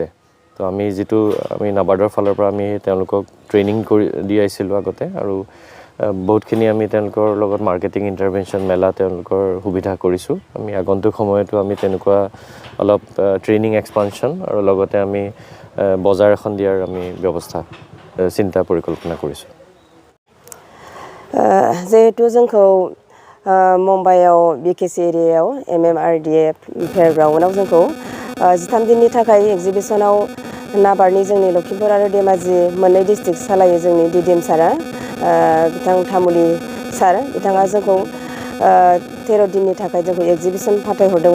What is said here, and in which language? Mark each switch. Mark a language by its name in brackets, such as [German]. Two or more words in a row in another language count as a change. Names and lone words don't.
[Assamese] তো আমি নাবাৰ্ডৰ ফালৰ পৰা আমি তেওঁলোকক ট্ৰেইনিং দি আহিছিলোঁ আগতে, আৰু বহুতখিনি আমি তেওঁলোকৰ লগত [English] marketing intervention [Assamese] মেলা তেওঁলোকৰ সুবিধা কৰিছোঁ। আমি আগন্তুক সময়তো আমি তেনেকুৱা অলপ [English] training expansion [Assamese] আৰু লগতে আমি বজাৰ এখন দিয়াৰ আমি ব্যৱস্থা চিন্তা পৰিকল্পনা কৰিছোঁ। [Bodo] जिहेतु जोंखौ मुम्बाइआव BKC एरियायाव MMRDA फेयारग्राउन्डआव जोंखौ 13 दिननि थाखाय एक्जिबिशनाव नाबार्डनि जोंनि लखिमपुर आरो धेमाजि मोननै डिस्ट्रिक्ट सालायो जोंनि DDM सारा, बिथां थामुली सार, बिथाङा जोंखौ 13 दिननि थाखाय जोंखौ एक्जिबिशन फाथायहरदोंमोन।